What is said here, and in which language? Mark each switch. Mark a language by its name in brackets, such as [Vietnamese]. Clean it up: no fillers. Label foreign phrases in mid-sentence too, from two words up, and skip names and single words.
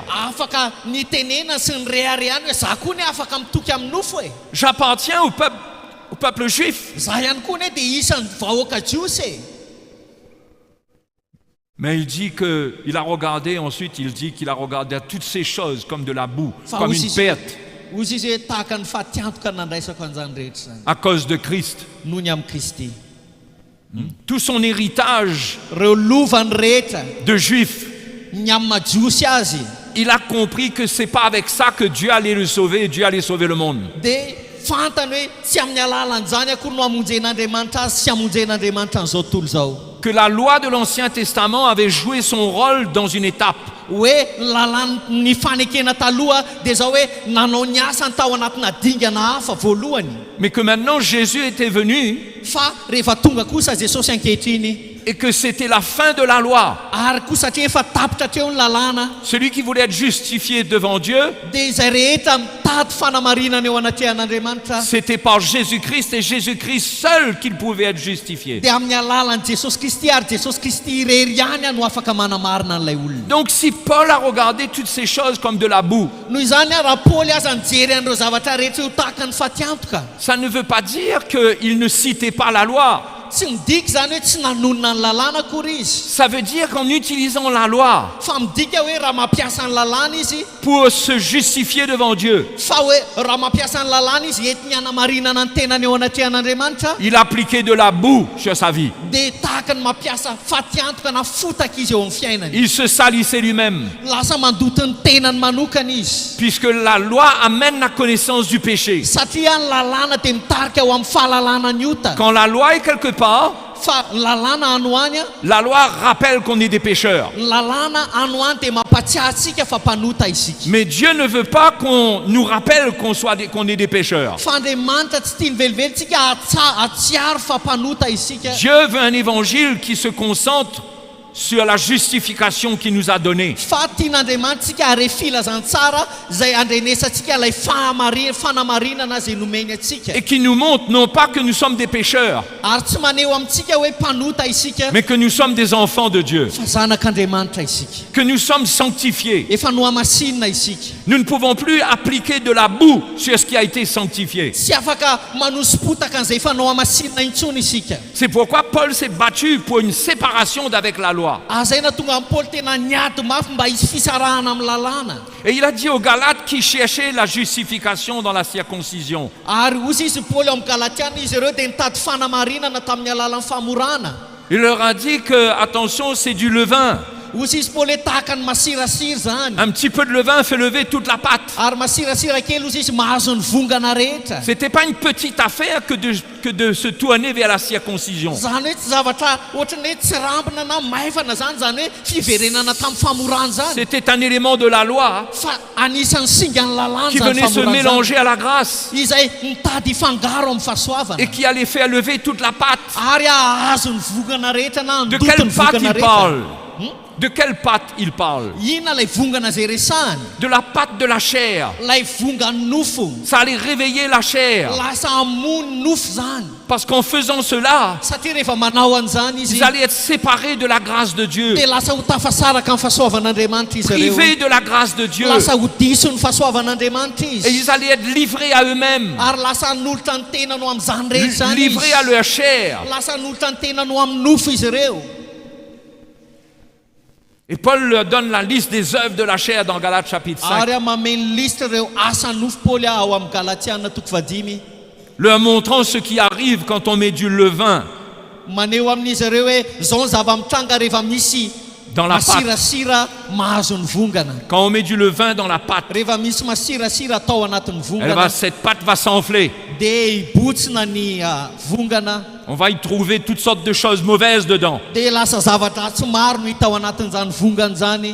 [Malagasy] afaka nitenena sy ny reharehany hoe za koa ny afaka mitoky amin'ny nofo e. [French] J'appartiens au peuple juif. [Malagasy] Za ihany koa ny dia isan'ny vahoaka jiosy e. [French] Mais il dit qu'il a regardé, ensuite il dit qu'il a regardé à toutes ces choses comme de la boue, comme une perte, [Malagasy] ozy izy hoe tahaka ny fahatiantoka nandraisako an'izany rehetra zany [French] à cause de Christ. [Malagasy] noho ny amin'ny Kristy. [French] Tout son héritage [Malagasy] Reo lovany rehetra [French] de juif, [Malagasy] ny amin'ny majiosy azy, [French] il a compris que c'est pas avec ça que Dieu allait le sauver et Dieu allait sauver le monde. [Malagasy] dia fantany hoe tsy amin'ny alalan'izany akory no hamonjen'Andriamanitra azy sy hamonjen'Andriamanitra an'izao tontolo zao. [French] Que la loi de l'Ancien Testament avait joué son rôle dans une étape. [Malagasy] Hoe lalany fanekena taloha dia zao hoe nanao ny asany tao anatina dingana hafa voalohany, [French] Mais que maintenant Jésus était venu [Malagasy] fa rehefa tonga kosa Jesosy ankehitriny [French] et que c'était la fin de la loi. [Malagasy] ary koa satria efa tapitra hatreo ny lalàna, [French] Celui qui voulait être justifié devant Dieu, [Malagasy] dia izay rehetra mitady fanamarinana eo anatrehan'Andriamanitra, [French] c'était par Jésus-Christ et Jésus-Christ seul qu'il pouvait être justifié. [Malagasy] dia amin'ny alalan'i Jesosy Kristy ary Jesosy Kristy irery ihany no afaka manamarina an'ilay olona. [French] Donc si Paul a regardé toutes ces choses comme de la boue, [Malagasy] Noho izany raha Paoly aza nijery an'ireo zavatra rehetra io tahaka ny fatiantoka, [French] ça ne veut pas dire qu'il ne citait pas la loi. [Malagasy] tsy midika zany hoe tsy nanonona ny lalàna akory izy, [French] Ça veut dire qu'en utilisant la loi [Malagasy] fa midika hoe raha mampiasa ny lalàna izy, [French] pour se justifier devant Dieu, [Malagasy] fa hoe raha mampiasa ny lalàna izy entiny hanamarinana ny tenany eo anatrehan'Andriamanitra, [French] il appliquait de la boue sur sa vie. [Malagasy] dia tahaka ny mampiasa fatiantoka na fotaka izy eo amin'ny fiainany, [French] Il se salissait lui-même, [Malagasy] lasa mandoto ny tenany manokana izy, [French] puisque la loi amène la connaissance du péché. [Malagasy] satria ny lalàna dia mitarika ao amin'ny fahalalàna ny ota. [French] Quand la loi est quelque part, [Malagasy] Fa ny lalàna anoany, [French] la loi rappelle qu'on est des pécheurs. [Malagasy] ny lalàna anoany dia mampatsiahy antsika fa mpanota isika. [French] Mais Dieu ne veut pas qu'on nous rappelle qu'on est des pécheurs. [Malagasy] Fa Andriamanitra tsy tia nivelivelitsika atsiaro fa mpanota isika. [French] Dieu veut un évangile qui se concentre sur la justification qu'il nous a donnée. [Malagasy] Fa tian'Andriamanitra are filazany tsara izay andrenesantsika ilay fanamarinana izay nomeny atsika. [French] Et qui nous montre non pas que nous sommes des pécheurs, [Malagasy] Ary tsy maneho amintsika hoe mpanota isika, [French] mais que nous sommes des enfants de Dieu, [Malagasy] fa zanak'Andriamanitra isika. [French] que nous sommes sanctifiés. [Malagasy] Efa nohamasinina isika. [French] Nous ne pouvons plus appliquer de la boue sur ce qui a été sanctifié. [Malagasy] Tsy afaka manosompotaka an'izay efa nohamasinina intsony isika. [French] C'est pourquoi Paul s'est battu pour une séparation d'avec la loi. [Malagasy] Zay na tonga amin'ny Paoly tena niady mafy mba hisy fisarahana amin'ny lalàna. [French] Et il a dit aux Galates qui cherchaient la justification dans la circoncision: [Malagasy] Ary ozy izy Paoly amin'ny Galatiana, izy ireo dia nitady fanamarinana tamin'ny alalan'ny famorana. [French] il leur a dit que, attention, c'est du levain. [Malagasy] Ozy izy Paoly hoe tahaka ny masirasira zany. [French] Un petit peu de levain fait lever toute la pâte. [Malagasy] Ary masirasira kely ozy izy mahazo ny vongana rehetra. [French] C'était pas une petite affaire que de se tourner vers la circoncision. [Malagasy] Zany hoe tsy zavatra ohatrany hoe tsy rambina na maivana zany, zany hoe fiverenana tamin'ny famorana zany. [French] C'était un élément de la loi [Malagasy] Fa anisan'ny singa ny lalàna [French] qui [Malagasy] zany [French] venait se [Malagasy] famorana zany. [French] mélanger à la grâce [Malagasy] Izay mitady hifangaro amin'ny fahasoavana. [French] et qui allait faire lever toute la pâte. [Malagasy] Ary ahazo ny vongana rehetra na [French] De [Malagasy] ndoto [French] quelle [Malagasy] ny [French] pâte [Malagasy] vongana [French] il [Malagasy] rehetra. [French] parle? De quelle pâte il parle? [Malagasy] Inona ilay vongana zay resahany? [French] De la pâte de la chair. [Malagasy] Lay vongany nofo. [French] Ça allait réveiller la chair. [Malagasy] Lasa hamono nofo zany. [French] Parce qu'en faisant cela, [Malagasy] Satria rehefa manao an'izany izy, [French] ils allaient être séparés de la grâce de Dieu. [Malagasy] dia lasa ho tafasaraka amin'ny fahasoavan'Andriamanitra izy ireo. [French] Privés de la grâce de Dieu. [Malagasy] Lasa ho diso ny fahasoavan'Andriamanitra [French] Et [Malagasy] izy. [French] ils allaient être livrés à eux-mêmes. [Malagasy] Ary lasa hanolotra ny tenany ho amin'izany rehetra zany [French] Livrés à [Malagasy] izy. [French] leur chair. [Malagasy] Lasa hanolotra ny tenany ho amin'ny nofo izy ireo. [French] Et Paul leur donne la liste des œuvres de la chair dans Galates chapitre 5. [Malagasy] Ary mameno lista ireo asa nofo Paoly ao amin'ny Galatiana toko 5. [French] Leur montrant ce qui arrive quand on met du levain [Malagasy] Maneho amin'izy ireo hoe zao ny zava-mitranga rehefa misy [French] dans la pâte. [Malagasy] masirasira mahazo ny vongana. [French] Quand on met du levain dans la pâte, [Malagasy] Rehefa misy masirasira atao anatin'ny vongana, [French] cette pâte va s'enfler. [Malagasy] dia hibotsina ny vongana, [French] On va y trouver toutes sortes de choses mauvaises dedans. [Malagasy] dia lasa zavatra tsy maro no hita ao anatin'izany vongana zany.